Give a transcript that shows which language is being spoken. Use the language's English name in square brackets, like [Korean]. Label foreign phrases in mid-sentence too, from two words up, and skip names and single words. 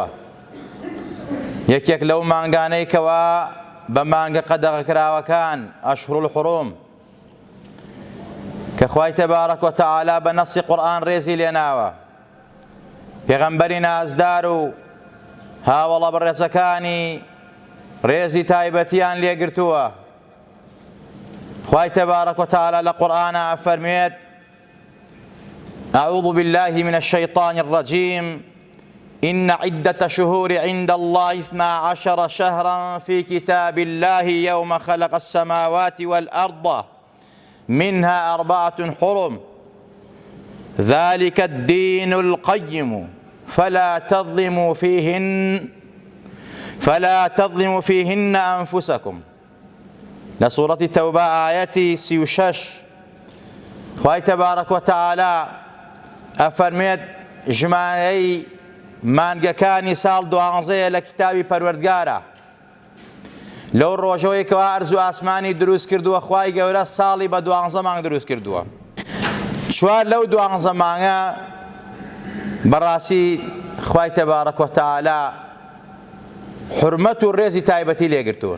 [Central Kurdish] یەکێک لەو مانگانەی کەوا بە مانگە قەدەغەکراوەکان، [Arabic] ئەشهور الحوڕوم، [Central Kurdish] کە خوای [Arabic] تەبارەک وتەعالا [Central Kurdish] بە نەسی قورئان ڕێزی لێناوە. پێغەمبەری نازدار و هاوڵە بەڕێزەکانی ڕێزی تایبەتیان لێگرتووە. خوای [Arabic] تەبارەک وتەعالا [Central Kurdish] لە قورئانە ئەفەرمێت: [Arabic] أعوذ بالله من الشيطان الرجيم إن عدة شهور عند الله 12 شهرا في كتاب الله يوم خلق السماوات والأرض منها 4 حرم ذلك الدين القيم فلا تظلموا فيهن أنفسكم. لسورة التوبة آية 36. [Central Kurdish] خوای [Arabic] تبارك وتعالى [Central Kurdish] ئەفەرمێت ژمارەی مانگەکانی ساڵ 12 لە کتابی پەروەردگارە. لەو ڕۆژەوەی کەوا ئەرز و ئاسمانی دروست کردووە، خوای گەورە ساڵی بە 12 مانگ دروست کردووە. 4 لەو 12 مانگە بەڕاستی خوای [Arabic] تەبارەک وتەعالا [Central Kurdish] حورمەت و ڕێزی تایبەتی لێگرتوون.